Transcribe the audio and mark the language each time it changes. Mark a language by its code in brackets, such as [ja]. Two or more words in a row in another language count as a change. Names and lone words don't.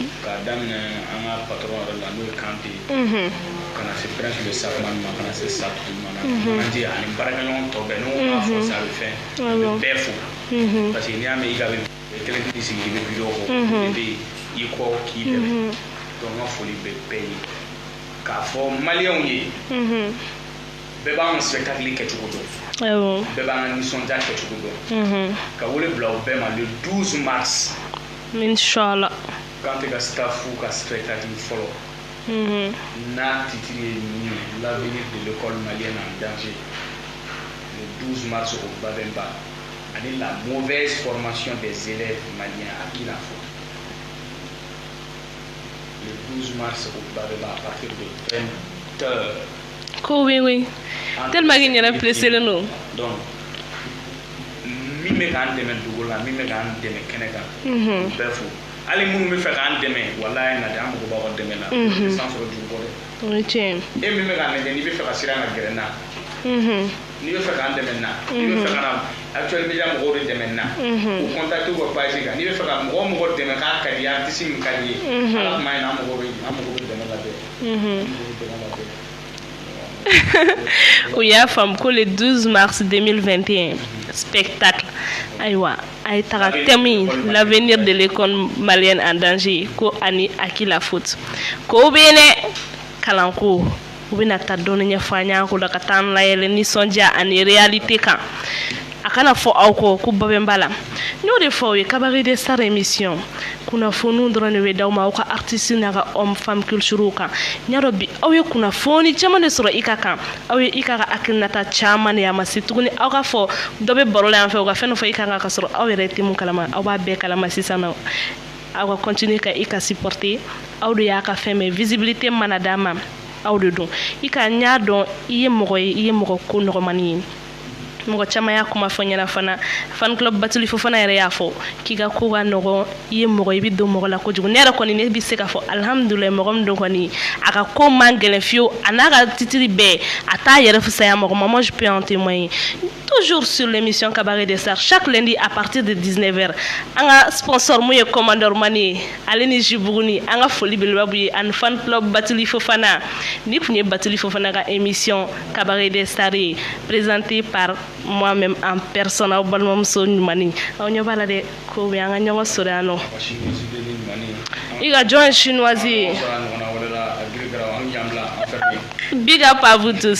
[bm] k'a daminɛ an ka patron yɛrɛ la n'o ye Kante ka na se [fr] prince de Sakman [bm] ma ka na se Satou ma na Kante ani baarakɛɲɔgɔn tɔ bɛɛ n'o b'a fɔ sa a bɛ fɛn a bɛ bɛɛ fo [fr] parce que [bm] n'i y'a mɛn i ka bɛ kelen tɛ sigi i bɛ video kɔ i bɛ i kɔ k'i dɛmɛ donc n ka foli bɛ bɛɛ ye k'a fɔ maliyɛnw ye bɛɛ b'an spectacle kɛcogo dɔn bɛɛ b'an ka nisɔndiya kɛcogo dɔn ka wele bila o bɛɛ ma [fr] le 12 mars [bm] inchallah Kante ka staffu ka spectacle fɔlɔ n'a titre ye min ye [fr] l'avenir de l'école malienne en danger le 12 mars au Babemba [bm] ani [fr] la mauvaise formation des élèves maliens à qui la faute le 12 mars au Babemba à partir de 20h ko oui tellement qu'il y a pressé le nom [bm] donc min bɛ k'an dɛmɛ dugu la min bɛ k'an dɛmɛ kɛnɛ kan bɛɛ fo hali minnu bɛ fɛ k'an dɛmɛ walayi na de an mago b'aw ka dɛmɛ la san sɔrɔ juru bɔ dɛ o ye tiɲɛ e min bɛ k'an lajɛ n'i bɛ fɛ ka siran ka gɛrɛ n na n'i bɛ fɛ k'an dɛmɛ n na n'i bɛ fɛ ka na actuel media mɔgɔw de dɛmɛ n na u contacter u ka page kan n'i bɛ fɛ ka mɔgɔ o mɔgɔ dɛmɛ k'a ka di artiste min ka di ye ala kuma in na an mago bɛ dɛmɛ la bɛɛ o y'a faamu ko [fr] le 12 mars 2021 [bm] spectacle ayiwa a ye taga [fr] thème l'avenir de l'école malienne en danger [bm] ko ani [fr] à qui la faute [bm] ko bɛ yen dɛ kalanko u bɛna taa dɔɔni ɲɛfɔ an ɲɛ ko la ka taa an layɛlɛ nisɔndiya ani réalité kan a kana fɔ aw kɔ ko Babemba la n y'o de fɔ aw ye Cabaret des Stars émission kunnafoniw dɔrɔn de bɛ d'aw ma aw ka artiste n'a ka [fr] homme femme [bm] culture kan n y'a dɔn bi aw ye kunnafoni caman de sɔrɔ i ka kan aw ye i ka hakilinata caman de ye a ma se tuguni aw ka fɔ dɔ bɛ baro la yan fɛ u ka fɛn dɔ fɔ i kan ka sɔrɔ aw yɛrɛ tɛ mun kalama aw b'a bɛɛ kalama sisan nɔ aw ka continuer ka i ka supporter aw de y'a ka fɛn mɛn visibilité mana d'a ma aw de don i ka n y'a dɔn i ye mɔgɔ ye i ye mɔgɔ ko nɔgɔmani ye mɔgɔ caman y'a kuma fɔ ɲɛna fana fan club Batuli Fofana yɛrɛ y'a fɔ k'i ka ko ka nɔgɔ i ye mɔgɔ i bɛ don mɔgɔ la kojugu ne yɛrɛ kɔni ne bɛ se k'a fɔ alhamdulilayi mɔgɔ min don kɔni a ka ko man gɛlɛn fiyewu a n'a ka titiri bɛɛ a t'a yɛrɛ fisaya mɔgɔ ma [fr] moi je peux en témoigner toujours sur l'émission Cabaret des Stars chaque lundi à partir de 19h [bm] an ka sponsor mun ye commandeur mani ye ale ni Jibuguni an ka foli belebeleba b'u ye ani fan club Batuli Fofana ni tun ye Batuli Fofana ka émission Cabaret des Stars ye [fr] présenté par moi-même en personne [bm] aw balimamuso ɲumani aw ɲɛ b'a la dɛ ko bɛ an ka ɲɔgɔn sɔrɔ yan nɔ i ka jɔn ye chinoise ye [en] big up [fr] à vous tous.